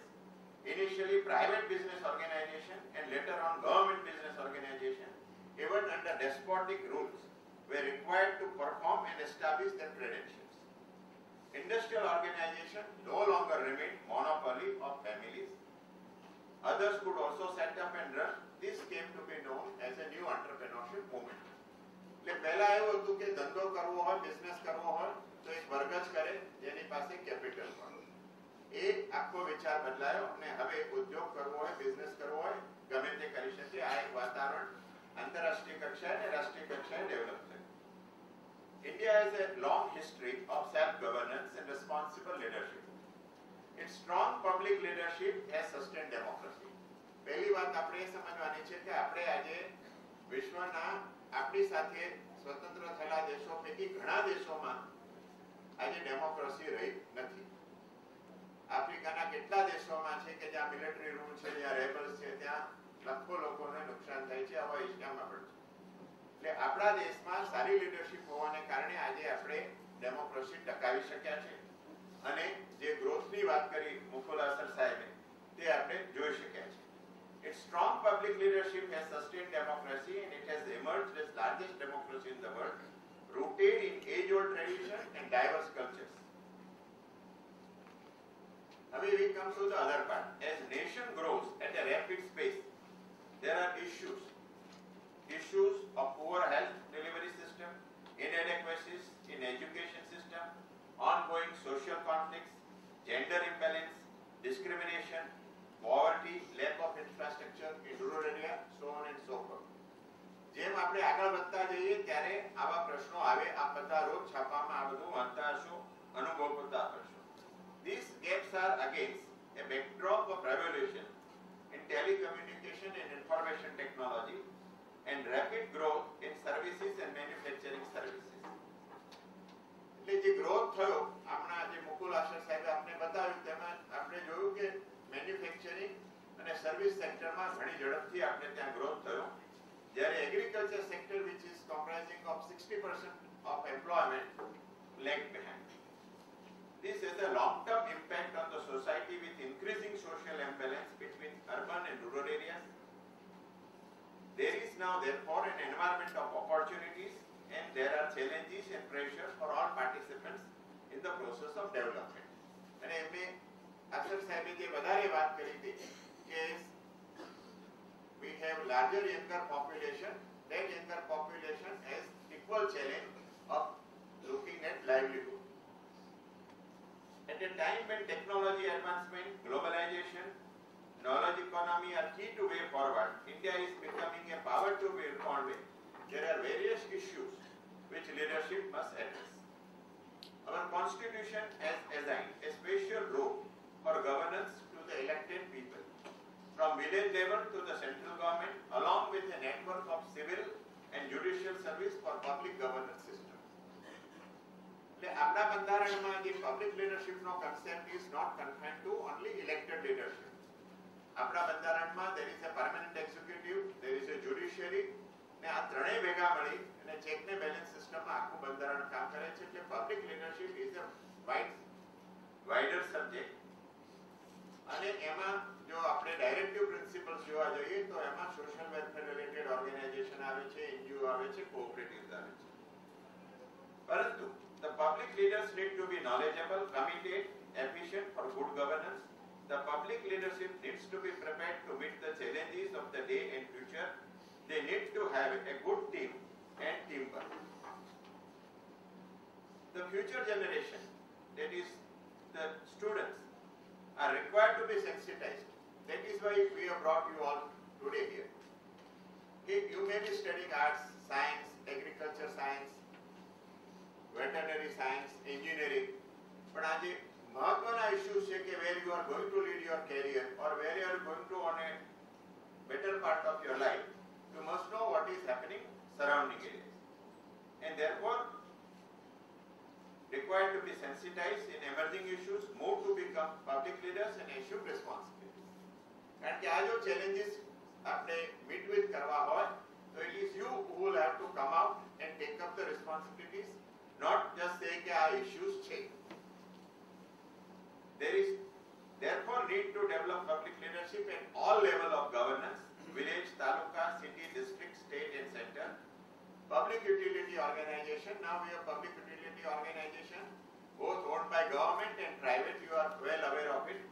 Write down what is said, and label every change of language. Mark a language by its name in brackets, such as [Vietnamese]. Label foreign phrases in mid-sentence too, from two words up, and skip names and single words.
[English] Initially private business organization and later on government business organization, even under despotic rules, were required to perform and establish their credentials. Industrial organization no longer remained monopoly of families. Others could also set up and run. This came to be known as a new entrepreneurship movement. [Gujarati] એટલે પહેલા એવું હતું કે ધંધો કરવો હોય, બિઝનેસ કરવો હોય તો એક વર્ગ જ કરે જેની પાસે કેપિટલ હોય. એ આખો વિચાર બદલાયો અને હવે ઉદ્યોગ કરવો હોય, બિઝનેસ કરવો હોય, ગમે તે કરી શકે. આ એક વાતાવરણ આંતરરાષ્ટ્રીય કક્ષાએ અને રાષ્ટ્રીય કક્ષાએ ડેવલપ થયું. [English] India has a long history of self-governance and responsible leadership. Its strong public leadership has sustained democracy. [Gujarati] પહેલી વાત આપણે એ સમજવાની છે કે આપણે આજે વિશ્વના આપણી સાથે સ્વતંત્ર થયેલા દેશો પૈકી ઘણા દેશોમાં આજે ડેમોક્રેસી રહી નથી. આફ્રિકાના કેટલા દેશોમાં છે કે જ્યાં [English] military rule [Gujarati] છે, જ્યાં રેબલ્સ છે, ત્યાં લાખો લોકોને નુકસાન થાય છે. આવા એશિયામાં પણ છે. એટલે આપણા દેશમાં સારી લીડરશિપ હોવાને કારણે આજે આપણે ડેમોક્રેસી ટકાવી શક્યા છે અને જે ગ્રોથની વાત કરી મુકુલ અસર સાહેબે તે આપણે જોઈ શક્યા છે. [English] Its strong public leadership has sustained democracy and it has emerged as largest democracy in the world, rooted in age-old tradition and diverse cultures. Now we come to the other part. As nation grows at a rapid pace, there are issues of poor health delivery system, inadequacies in education system, ongoing social discrimination, poverty, lack of infrastructure in rural area, so on and so forth. [Gujarati] જેમ આપણે આગળ વધતા જઈએ ત્યારે આવા પ્રશ્નો આવે. આ બધા રોજ છાપામાં આ બધું વાંચતા હશો, અનુભવ કરતા હશો. [English] These gaps are against a backdrop of revolution in telecommunication and information technology and rapid growth in services and manufacturing services. [Gujarati] એટલે જે ગ્રોથ થયો આપણા જે મુકુલ આશર સાહેબે આપણે બતાવ્યું તેમાં આપણે જોયું કે મેન્યુફેક્ચરિંગ અને [English] service sector [Gujarati] ઘણી ઝડપથી આપણે ત્યાં ગ્રોથ થયો. [English] જ્યારે agriculture sector which is comprising of 60% of employment lagged behind. This has a long-term impact on the society with increasing social imbalance between urban and rural areas. There is now therefore an environment of opportunities and there are challenges and pressures for all participants in the process of development. [Gujarati] અને એમને અક્ષર સાહેબે જે વધારે વાત કરી હતી કે [English] we have larger younger population. That younger population has equal challenge of looking at livelihood. At a time when technology advancement, globalization, knowledge economy are key to way forward, India is becoming a power to be reckoned with. There are various issues which leadership must address. Our constitution has assigned a special role for governance to the elected people, from village level to the central government, along with a network of civil and judicial service for public governance system. [Gujarati] એટલે આપણા બંધારણમાં જે [English] public leadership concept is not confined to only elected leadership. [Gujarati] આપણા બંધારણમાં [English] there is a permanent executive, there is a judiciary, [Gujarati] ને આ ત્રણેય ભેગા મળી અને ચેક ને [English] balance system [Gujarati] આખું બંધારણ કામ કરે છે. [English] એટલે public leadership is a wider subject. [Gujarati] અને એમાં જો આપણે [English] directive principles [Gujarati] જોવા જઈએ તો એમાં [English] social welfare related organization [Gujarati] આવે છે, એનજીઓ આવે છે, કોઓપરેટિવ્સ આવે છે. [English] પરંતુ the public leaders need to be knowledgeable, committed, efficient for good governance. The public leadership needs to be prepared to meet the challenges of the day and future. They need to have a good team and teamwork. The future generation, that is the students, are required to be sensitized. That is why we have brought you all today here. Okay, you may be studying arts, science, agriculture science, veterinary science, engineering, but [Gujarati] આજ મહત્વના [English] issues છે કે where you are going to lead your career or where you are going to on a better part of your life, you must know what is happening surrounding areas, and therefore required to be sensitized in emerging issues, move to become public leaders and assume responsibilities. [Gujarati] કારણ કે આ જો [English] challenges આપણે meet with [Gujarati] કરવા હોય તો [English] it is you who will have to come out and take up the responsibilities, not just say [Gujarati] કે આ [English] issues છે. There is therefore need to develop public leadership at all level of governance, village, taluka, city, district, state and center. Public utility organization, now we have public utility organization, both owned by government and private, you are well aware of it.